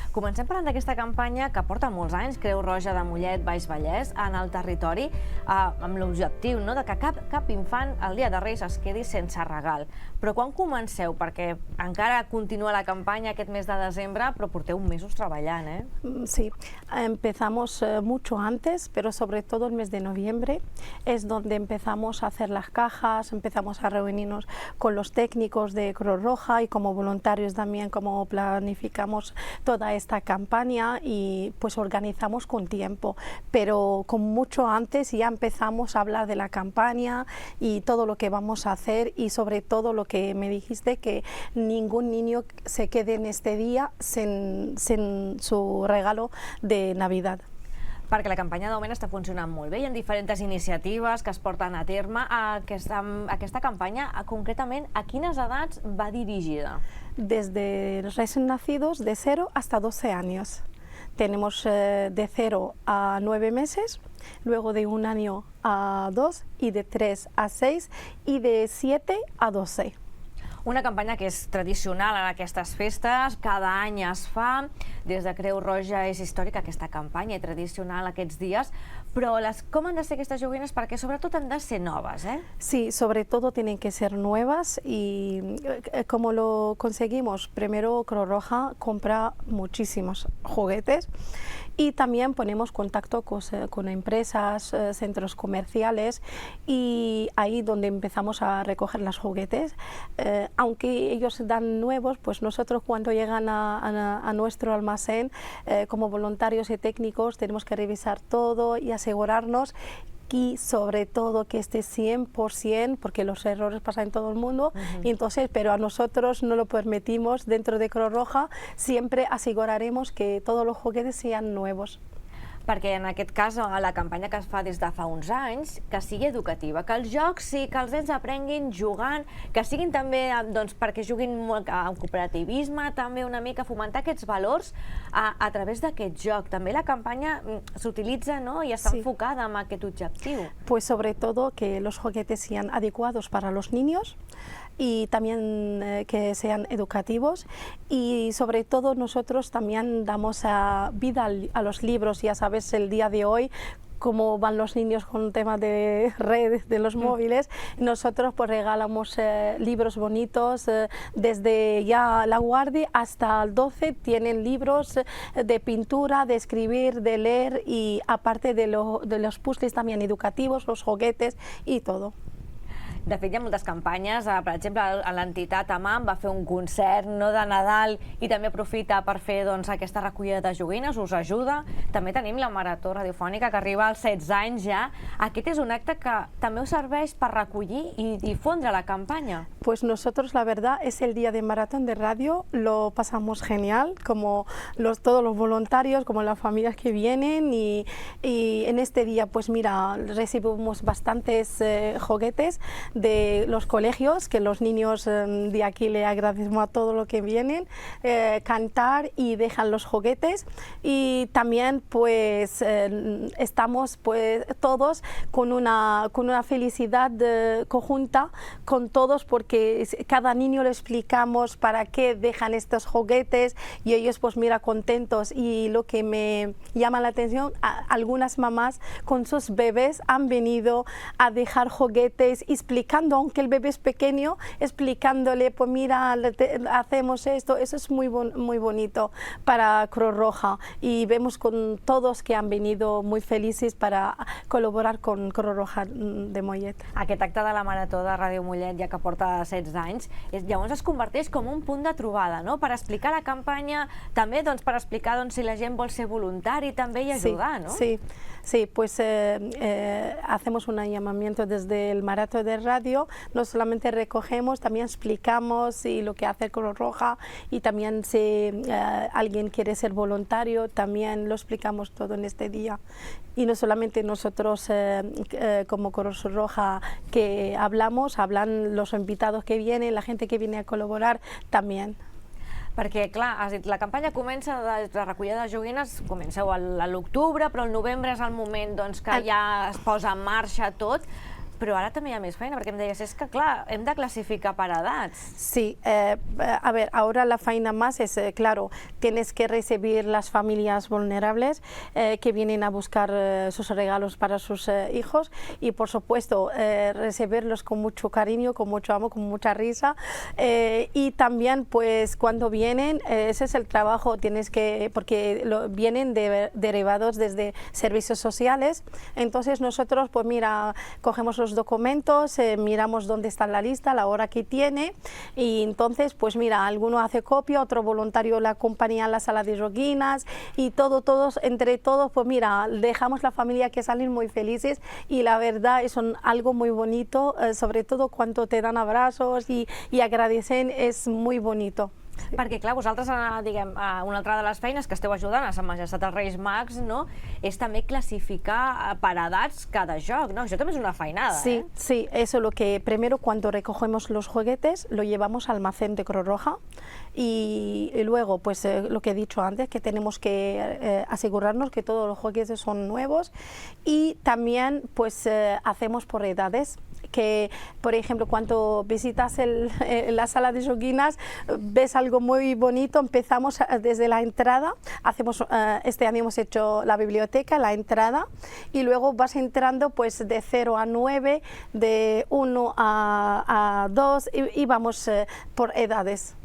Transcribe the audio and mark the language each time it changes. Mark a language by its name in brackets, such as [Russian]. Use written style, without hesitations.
[Catalan] Comencem parlant d'aquesta campanya que porta molts anys, Creu Roja de Mollet, Baix Vallès, en el territori, amb l'objectiu de que cap infant el dia de Reis es quedi sense regal. Però quan comenceu? Perquè encara continua la campanya aquest mes de desembre, però porteu mesos treballant, eh? [Spanish] Sí, empezamos mucho antes, pero sobre todo el mes de noviembre es donde empezamos a hacer las cajas, empezamos a reunirnos con los técnicos de Cruz Roja y como voluntarios también, como planificamos toda esta campaña y pues organizamos con tiempo, pero con mucho antes ya empezamos a hablar de la campaña y todo lo que vamos a hacer y sobre todo lo que me dijiste, que ningún niño se quede en este día sin su regalo de Navidad. [Catalan] Perquè la campanya de moment està funcionant molt bé. Hi ha diferents iniciatives que es porten a terme. Aquesta campanya, concretament, a quines edats va dirigida? [Spanish] Desde recién nacidos de 0 hasta 12 años. Tenemos de 0 a 9 meses, luego de 1 año a 2 y de 3 a 6 y de 7 a 12. [Catalan] Una campanya que és tradicional en aquestes festes, cada any es fa, des de Creu Roja és històrica aquesta campanya i tradicional aquests dies, però com han de ser aquestes joguines? Perquè sobretot han de ser noves, eh? [Spanish] Sí, sobre todo tienen que ser nuevas y como lo conseguimos, primero Creu Roja compra muchísimos juguetes y también ponemos contacto con empresas, centros comerciales y ahí donde empezamos a recoger los juguetes. Aunque ellos dan nuevos, pues nosotros cuando llegan a nuestro almacén, como voluntarios y técnicos, tenemos que revisar todo y asegurarnos y sobre todo que esté 100%, porque los errores pasan en todo el mundo, y entonces, pero a nosotros no lo permitimos. Dentro de Creu Roja siempre aseguraremos que todos los juguetes sean nuevos. [Catalan] Perquè en aquest cas la campanya que es fa des de fa uns anys, que sigui educativa, que els jocs sí, que els nens aprenguin jugant, que siguin també perquè juguin amb cooperativisme, també una mica fomentar aquests valors a través d'aquest joc. També la campanya s'utilitza i està enfocada en aquest objectiu. [Spanish] Pues sobre todo que los juguetes sean adecuados para los niños y también que sean educativos y sobre todo nosotros también damos vida a los libros. Ya sabes, el día de hoy cómo van los niños con temas de redes, de los móviles. Nosotros pues regalamos libros bonitos, desde ya la guardia hasta el 12 tienen libros de pintura, de escribir, de leer y aparte de los puzzles también educativos, los juguetes y todo. [Catalan] De fet, hi ha moltes campanyes, per exemple, l'entitat AMAM va fer un concert de Nadal i també aprofita per fer aquesta recollida de joguines, us ajuda. També tenim la Marató Radiofònica, que arriba als 16 anys ja. Aquest és un acte que també us serveix per recollir i difondre la campanya. [Spanish] Pues nosotros, la verdad, es el día de maratón de radio, lo pasamos genial, como todos los voluntarios, como las familias que vienen y en este día, pues mira, recibimos bastantes juguetes de los colegios, que los niños de aquí le agradecemos a todo lo que vienen, cantar y dejan los juguetes y también pues estamos pues todos con una felicidad conjunta con todos, porque cada niño le explicamos para qué dejan estos juguetes y ellos pues mira contentos. Y lo que me llama la atención, algunas mamás con sus bebés han venido a dejar juguetes, explicar explicando, aunque el bebé es pequeño, explicándole, pues mira, hacemos esto, eso es muy bonito para Cruz Roja, y vemos con todos que han venido muy felices para col·laborar con Cruz Roja de Mollet. [Catalan] Aquest acte de la Marató de Ràdio Mollet, ja que porta 16 anys, llavors es converteix com un punt de trobada, no? Per explicar la campanya, també per explicar si la gent vol ser voluntari també i ajudar, ¿no? [Spanish] Sí, pues hacemos un llamamiento desde el Maratón de Radio, no solamente recogemos, también explicamos y lo que hace Cruz Roja, y también si alguien quiere ser voluntario, también lo explicamos todo en este día. Y no solamente nosotros como Cruz Roja que hablamos, hablan los invitados que vienen, la gente que viene a colaborar también. [Catalan] Perquè, clar, has dit, la campanya comença, la recollida de joguines comenceu a l'octubre, però el novembre és el moment que ja es posa en marxa tot, però ara també hi ha més feina, perquè em deies, és que clar, hem de classificar per edats. [Spanish] Sí, a ver, ahora la faena más es, claro, tienes que recibir las familias vulnerables que vienen a buscar sus regalos para sus hijos, y por supuesto recibirlos con mucho cariño, con mucho amor, con mucha risa, y también pues cuando vienen, ese es el trabajo, tienes que, porque vienen derivados desde servicios sociales, entonces nosotros pues mira, cogemos los documentos, miramos dónde está la lista, la hora que tiene, y entonces pues mira, alguno hace copia, otro voluntario la acompaña a la sala de joguines, y todos, entre todos, pues mira, dejamos la familia que salen muy felices, y la verdad es algo muy bonito, sobre todo cuando te dan abrazos y agradecen, es muy bonito. [Catalan] Perquè, clar, vosaltres, diguem, una altra de les feines que esteu ajudant a Sa Majestat els Reis Mags, no?, és també classificar per edats cada joc, no? Això també és una feinada, [Spanish] Sí, sí, eso es lo que primero cuando recogemos los juguetes lo llevamos al almacén de Cruz Roja, y luego pues lo que he dicho antes, que tenemos que asegurarnos que todos los juguetes son nuevos, y también pues hacemos por edades, que por ejemplo cuando visitas la sala de joguines ves algo muy bonito, empezamos desde la entrada, hacemos, este año hemos hecho la biblioteca, la entrada, y luego vas entrando pues de 0 a 9, de 1 a 2, y vamos por edades.